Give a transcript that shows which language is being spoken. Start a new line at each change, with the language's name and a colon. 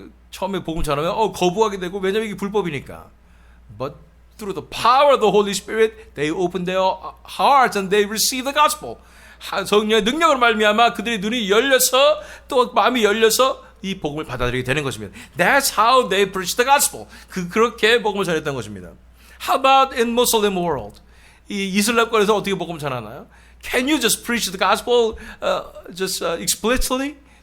Korean: 처음에 복음 전하면 거부하게 되고 왜냐면 이게 불법이니까.
English: But through the power of the Holy Spirit, they open their hearts and they receive the gospel.
Korean: 성령의 능력으로 말미암아 그들의 눈이 열려서 또 마음이 열려서 이 복음을 받아들이게 되는 것입니다.
English: That's how they preach the gospel.
Korean: 그렇게 복음을 전했던 것입니다.
English: How about in Muslim world?
Korean: 이 이슬람권에서 어떻게 복음을 전하나요?
English: Can you just preach the gospel just explicitly?